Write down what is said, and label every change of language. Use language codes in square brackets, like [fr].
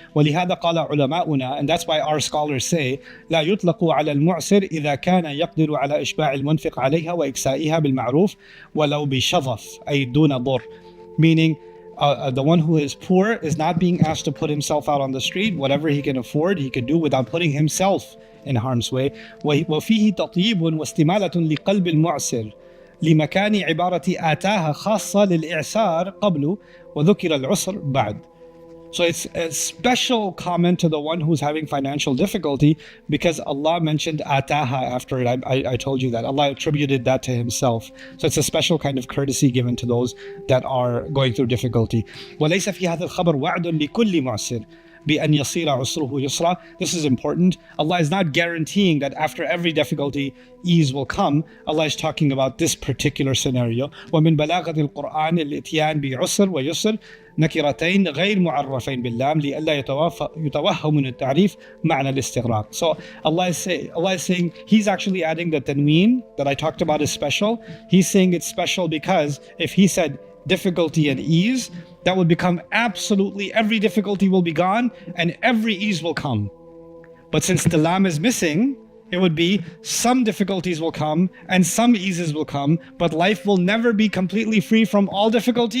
[ar] ولهذا قال علماؤنا, [en] and that's why our scholars say [ar] لا يطلق على المعسر إذا كان يقدر على إشباع المنفق عليها وإكسائها بالمعروف ولو بشظف أي دون ضر, [en] meaning the one who is poor is not being asked to put himself out on the street. Whatever he can afford, he can do without putting himself in harm's way. [ar] وفيه تطيب واستمالة لقلب المعسر لمكان عبارة آتاها خاصة للإعسار قبل وذكر العسر بعد. [en] So it's a special comment to the one who's having financial difficulty, because Allah mentioned ataha after it. I told you that Allah attributed that to himself. So it's a special kind of courtesy given to those that are going through difficulty. [ar] وَلَيْسَ فِي هَذَا الْخَبَرْ وَعْدٌ لِكُلِّ مُعْسِرٍ بأن يصير عسره يسرا. [en] This is important. Allah is not guaranteeing that after every difficulty, ease will come. Allah is talking about this particular scenario. [ar] ومن بلاغة القرآن الإتيان بعسر ويسر نكرتين غير معرفين باللام لئلا يتوهم من التعريف معنى الاستغراق. [en] So Allah is saying He's actually adding the tanween that I talked about is special. He's saying it's special because if He said difficulty and ease, that would become absolutely every difficulty will be gone and every ease will come. But since the lam is missing, it would be some difficulties will come and some eases will come, but life will never be completely free from all difficulties.